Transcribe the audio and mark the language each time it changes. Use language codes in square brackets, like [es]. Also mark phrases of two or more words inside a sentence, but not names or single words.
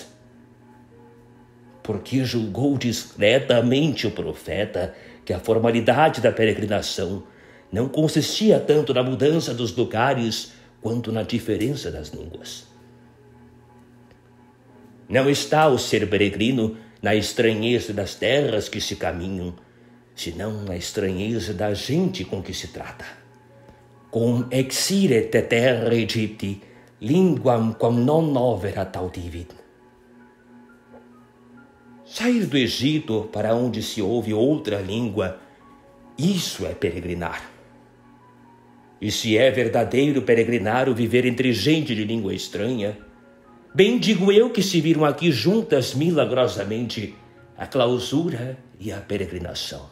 [pt] Porque julgou discretamente o profeta que a formalidade da peregrinação não consistia tanto na mudança dos lugares quanto na diferença das línguas. Não está o ser peregrino na estranheza das terras que se caminham, senão na estranheza da gente com que se trata. [la] Cum exiret terra Egypti, linguam quam non novera taudivit. [pt] Sair do Egito para onde se ouve outra língua, isso é peregrinar. E se é verdadeiro peregrinar o viver entre gente de língua estranha, bem digo eu que se viram aqui juntas milagrosamente a clausura e a peregrinação.